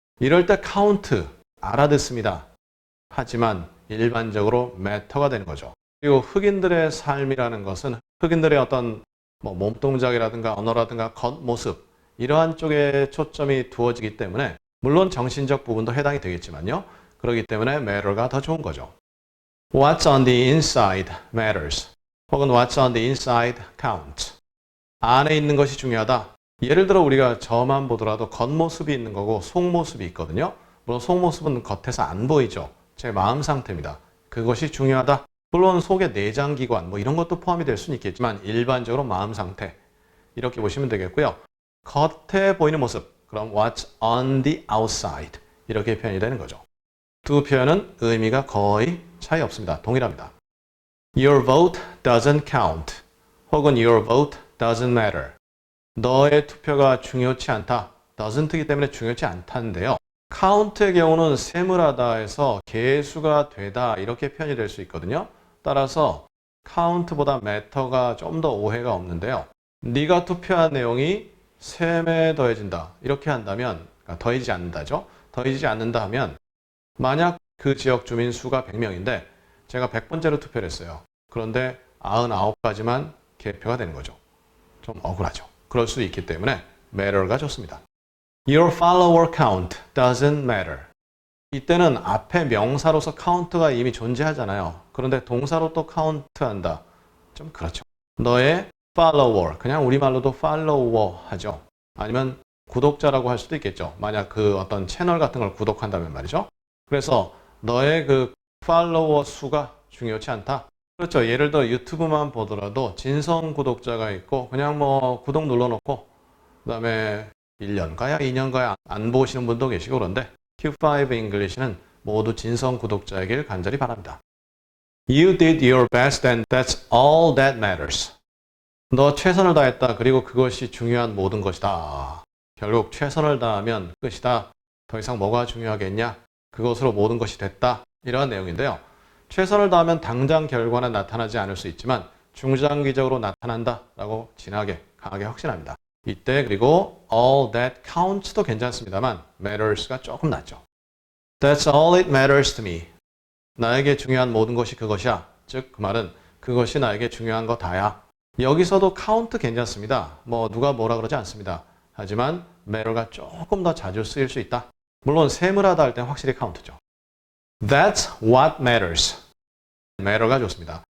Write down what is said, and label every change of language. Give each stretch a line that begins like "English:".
Korean: 이럴 때 count 알아듣습니다. 하지만 일반적으로 matter가 되는 거죠. 그리고 흑인들의 삶이라는 것은 흑인들의 어떤 몸동작이라든가 언어라든가 겉모습 이러한 쪽에 초점이 두어지기 때문에 물론 정신적 부분도 해당이 되겠지만요. 그렇기 때문에 matter가 더 좋은 거죠.
English: What's on the inside matters. 혹은 What's on the inside counts.
Korean: 안에 있는 것이 중요하다. 예를 들어 우리가 저만 보더라도 겉모습이 있는 거고 속모습이 있거든요. 물론 속모습은 겉에서 안 보이죠. 제 마음 상태입니다. 그것이 중요하다. 물론 속의 내장기관 이런 것도 포함이 될 수는 있겠지만 일반적으로 마음 상태 이렇게 보시면 되겠고요. 겉에 보이는 모습 그럼
English: what's on the outside
Korean: 이렇게 표현이 되는 거죠. 두 표현은 의미가 거의 차이 없습니다. 동일합니다.
English: Your vote doesn't count 혹은 Your vote doesn't matter.
Korean: 너의 투표가 중요치 않다. doesn't이기 때문에 중요치 않다는데요. count의 경우는 세물하다에서 개수가 되다 이렇게 표현이 될 수 있거든요. 따라서 count보다 matter가 좀 더 오해가 없는데요. 네가 투표한 내용이 셈에 더해진다 이렇게 한다면 더해지지 않는다죠. 더해지지 않는다 하면 만약 그 지역 주민 수가 100명인데 제가 100번째로 투표를 했어요. 그런데 99가지만 개표가 되는 거죠. 좀 억울하죠. 그럴 수 있기 때문에 matter가 좋습니다.
English: Your follower count doesn't matter.
Korean: 이때는 앞에 명사로서 count가 이미 존재하잖아요. 그런데 동사로 또 count한다. 좀 그렇죠. 너의 follower, 그냥 우리말로도 follower 하죠. 아니면 구독자라고 할 수도 있겠죠. 만약 그 어떤 채널 같은 걸 구독한다면 말이죠. 그래서 너의 그 follower 수가 중요치 않다. 그렇죠. 예를 들어 유튜브만 보더라도 진성 구독자가 있고 그냥 구독 눌러놓고 그 다음에 1년 가야 2년 가야 안 보시는 분도 계시고 그런데 Q5 English는 모두 진성 구독자이길 간절히 바랍니다.
English: You did your best and that's all that matters.
Korean: 너 최선을 다했다. 그리고 그것이 중요한 모든 것이다. 결국 최선을 다하면 끝이다. 더 이상 뭐가 중요하겠냐? 그것으로 모든 것이 됐다. 이러한 내용인데요. 최선을 다하면 당장 결과는 나타나지 않을 수 있지만 중장기적으로 나타난다. 라고 진하게 강하게 확신합니다. 이때 그리고
English: all that counts
Korean: 도 괜찮습니다만 matters가 조금 낫죠.
English: That's all it matters to me.
Korean: 나에게 중요한 모든 것이 그것이야. 즉 그 말은 그것이 나에게 중요한 거 다야. 여기서도 count 괜찮습니다. 누가 뭐라 그러지 않습니다. 하지만 matter가 조금 더 자주 쓰일 수 있다. 물론 세물하다 할 땐 확실히 count죠.
English: That's what matters.
Korean: matter가 좋습니다.